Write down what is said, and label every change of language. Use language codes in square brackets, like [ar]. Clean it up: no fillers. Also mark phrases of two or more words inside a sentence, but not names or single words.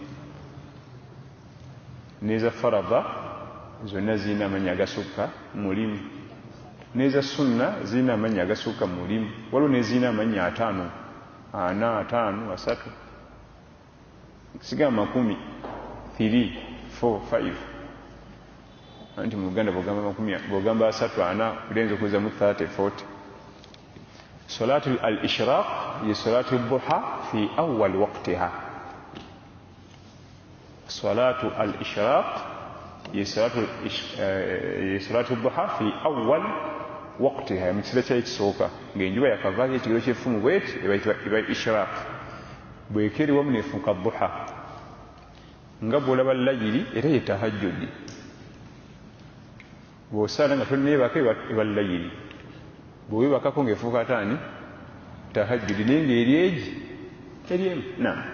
[lg] n'eza farada zonna zirina amannya agasukka mulimu n'eza sunna zirina amannya agasukka mulimu waliwo n'ezirina amannya 5 4 5 3 sigamba 10 3 4 5 anti mu Uganda bw'ogamba 3 4 birenze okuza mu 30 40. [ar] صلاة الإشراق ye صلاة الضحى في أول وقتها. صلاة الإشراق ye صلاة الضحى في أول وقتها, [lg] mu kiseera kyayo ekisooka ng'enjuba yakavaayo ekigero ky'effumu bweti eba ishraq bw'ekeerewamu neefuuka duha nga bw'olaba layiri era ye tahajjudi bw'osaala nga tonneebaka eba layiri bw'oweebakako ng'efuuka ataani tahajjudi naye ng'eri egi eriemu. Naam.